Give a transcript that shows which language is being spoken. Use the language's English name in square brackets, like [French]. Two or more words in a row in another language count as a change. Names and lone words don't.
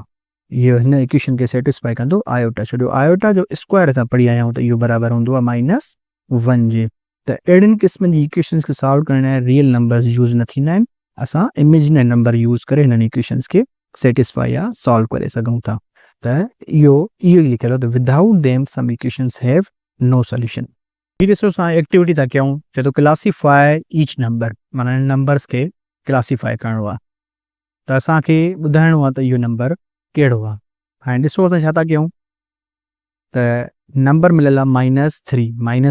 [Sindhi] इहो हिन इक्वेशन खे सेटिस्फाई कंदो आयोटा। छो आयोटा जो स्क्वायर असां पढ़ी आया आहियूं त इहो बराबरि हूंदो आहे -1 जे। त अहिड़ियुनि क़िस्मनि जी इक्वेशन्स खे सॉल्व करण लाइ [English] real numbers use [Sindhi] न थींदा आहिनि। असां [English] imaginary number use [Sindhi] करे हिननि इक्वेशन्स खे सेटिस्फाई या सॉल्व करे सघूं था। त इहो ई लिखियलु आहे त [English] without them some equations have no solution. [Sindhi] हीअ ॾिसो असां एक्टिविटी था कयूं, चए थो [English] classify each number. [Sindhi] माना हिन नंबर्स खे क्लासीफाई करिणो आहे, त असांखे ॿुधाइणो आहे त इहो नंबर कहिड़ो आहे। हाणे ॾिसो असां छा था कयूं, त नंबर मिलियल आहे -3।